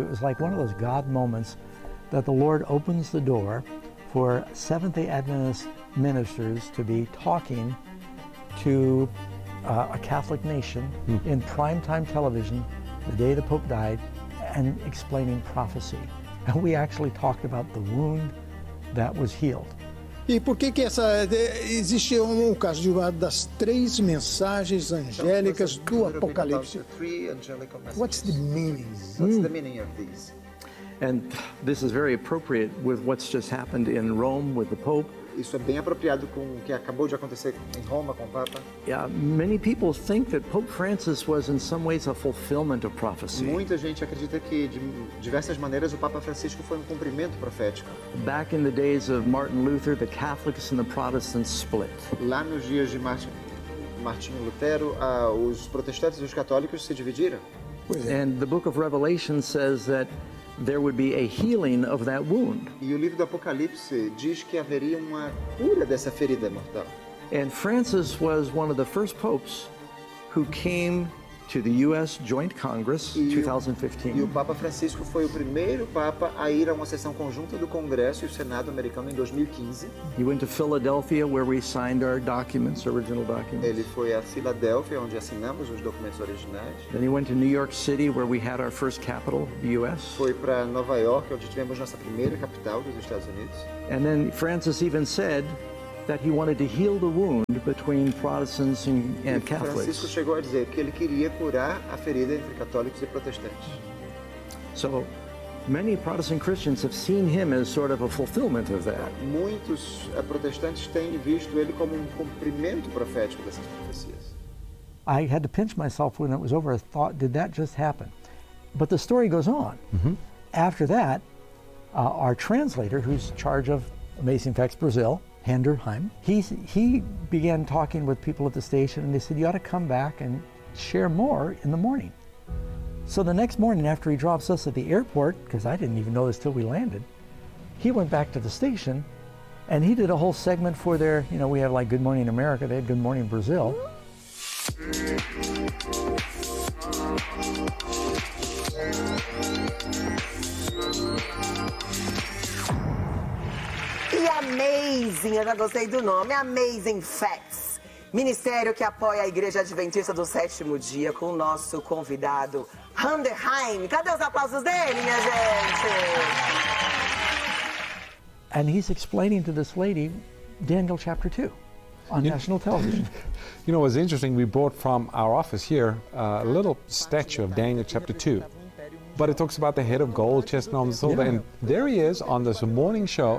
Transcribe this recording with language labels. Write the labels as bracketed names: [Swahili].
[English] It was like one of those God moments that the Lord opens the door for Seventh-day Adventist ministers to be talking to a Catholic nation in primetime television the day the Pope died and explaining prophecy. And we actually talked about the wound that was healed. [Portuguese] E por que que essa existe um caso de uma das três mensagens angélicas do Apocalipse? [English] What's the meaning? What's the meaning of these? And this is very appropriate with what's just happened in Rome with the Pope. [Portuguese] Isso é bem apropriado com o que acabou de acontecer em Roma com o Papa. [English] Yeah, many people think that Pope Francis was in some ways a fulfillment of prophecy. [Portuguese] Muita gente acredita que de diversas maneiras o Papa Francisco foi um cumprimento profético. [English] Back in the days of Martin Luther, the Catholics and the Protestants split. [Portuguese] Lá nos dias de Martinho Lutero, os protestantes e os católicos se dividiram. Pois é. [English] And the book of Revelation says that there would be a healing of that wound. [Portuguese] E o livro do Apocalipse diz que haveria uma cura dessa ferida mortal. [English] And Francis was one of the first popes who came to the U.S. Joint Congress in 2015. [Portuguese] E o Papa Francisco foi o primeiro Papa a ir a uma sessão conjunta do Congresso e o Senado americano em 2015. [English] He went to Philadelphia, where we signed our documents, original documents. [Portuguese] Ele foi a Filadélfia, onde assinamos os documentos originais. [English] Then he went to New York City, where we had our first capital, the U.S. [Portuguese] Foi para Nova York, onde tivemos nossa primeira capital dos Estados Unidos. [English] And then Francis even said that he wanted to heal the wound between Protestants and Catholics. [Portuguese] Francisco chegou a dizer que ele queria curar a ferida entre católicos e protestantes. [English] So, many Protestant Christians have seen him as sort of a fulfillment of that. [Portuguese] Muitos protestantes têm visto ele como um cumprimento profético dessas profecias. [English] I had to pinch myself when it was over. I thought, did that just happen? But the story goes on. Mm-hmm. After that, our translator, who's in charge of Amazing Facts Brazil, Handerheim, he began talking with people at the station, and they said, you ought to come back and share more in the morning. So the next morning, after he drops us at the airport, because I didn't even know this till we landed, he went back to the station, and he did a whole segment for their, you know, we have like Good Morning America, they had Good Morning Brazil. [Portuguese] Amazing, eu já gostei do nome, Amazing Facts, ministério que apoia a Igreja Adventista do Sétimo Dia com o nosso convidado, Handerheim. Cadê os aplausos dele, minha gente? [English] And he's explaining to this lady Daniel chapter 2 on national television. You know, it was interesting, we brought from our office here a little statue of Daniel chapter 2. But it talks about the head of gold, chestnut on the shoulder, and there he is on this morning show.